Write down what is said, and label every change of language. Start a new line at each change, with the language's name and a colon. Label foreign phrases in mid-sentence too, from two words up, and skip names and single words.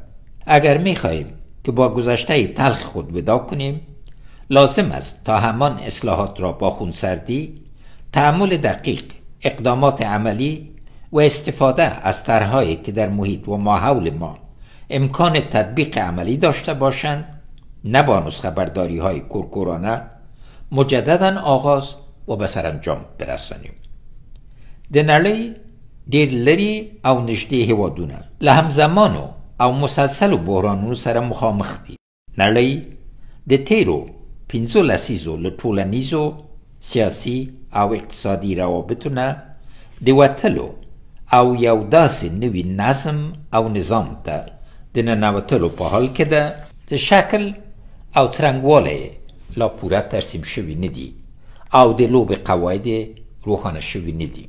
Persian: اگر می‌خواهیم که با گذشته تلخ خود وداع کنیم، لازم است تا همان اصلاحات را با خونسردی، تأمل دقیق، اقدامات عملی و استفاده از طرح‌هایی که در محیط و ماحول ما امکان تطبیق عملی داشته باشند، نه با نسخه برداری‌های کورکورانه مجدداً آغاز و به سرانجام برسانیم.
Pashto: د نړۍ ډېر لري او نږدې هېوادونه له همزمانو او مسلسلو بحرانونو سره مخامخ دي. نړۍ د تیرو 15 لسیزو له ټولنیزو، سیاسي او اقتصادي روابطو نه د وتلو او یو داسې نوي نظم او نظام ته د د ننوتلو په حال کې ده چې شکل او څرنګوالی لا پوره ترسیم شوي نه دي او د لوبې قواعد روښانه شوي نه دي.